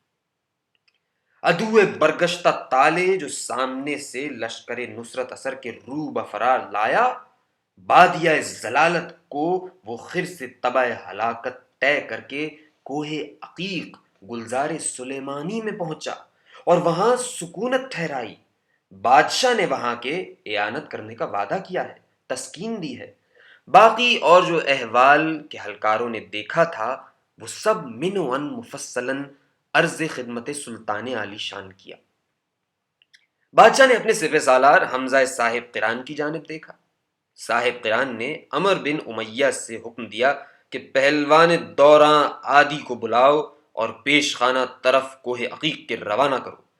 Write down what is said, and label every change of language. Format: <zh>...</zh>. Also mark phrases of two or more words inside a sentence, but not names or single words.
<ur>عدو برگشتہ تالے جو سامنے سے لشکر نصرت اثر کے رو بفرار لایا، بادیہ ضلالت کو وہ خر سے تبع ہلاکت طے کر کے کوہ عقیق گلزار سلیمانی میں پہنچا اور وہاں سکونت ٹھہرائی۔ بادشاہ نے وہاں کے اعانت کرنے کا وعدہ کیا ہے، تسکین دی ہے۔ باقی اور جو احوال کے ہلکاروں نے دیکھا تھا وہ سب من و ان مفصلاً عرض خدمت سلطان عالی شان کیا۔ بادشاہ نے اپنے سپہ سالار حمزہ صاحب قران کی جانب دیکھا۔ صاحب قران نے عمر بن امیہ سے حکم دیا کہ پہلوان دوراں عادی کو بلاؤ اور پیش خانہ طرف کوہ عقیق کے روانہ کرو۔</ur>